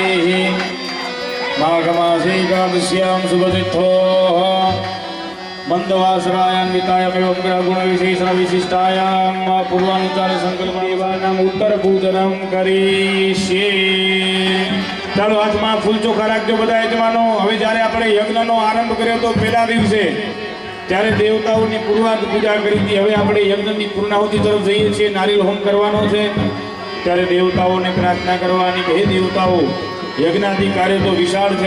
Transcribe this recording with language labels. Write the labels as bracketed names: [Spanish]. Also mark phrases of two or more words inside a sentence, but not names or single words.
[Sanskrit] माघमासे एकादश्यां शुभतिथोः मंदवासरायान्वितायामेवं ग्रहगुण विशेषण विशिष्टायां पूर्वानुचार संकल्पदेवानाम् उत्तर पूजनं करीष्ये। [Gujarati] ચાલો હાથમાં ફૂલ ચોખા રાખજો બધા યજમાનો। હવે જ્યારે આપણે યજ્ઞનો આરંભ કર્યો તો પહેલા દિવસે ત્યારે દેવતાઓની પૂર્વાધ પૂજા કરી હતી। હવે આપણે યજ્ઞની પૂર્ણાહુતિ તરફ જઈએ છીએ, નારિયેળ હોમ કરવાનો છે। ત્યારે દેવતાઓને પ્રાર્થના કરવાની કે હે દેવતાઓ, યજ્ઞાદિ કાર્ય તો વિશાળ છે।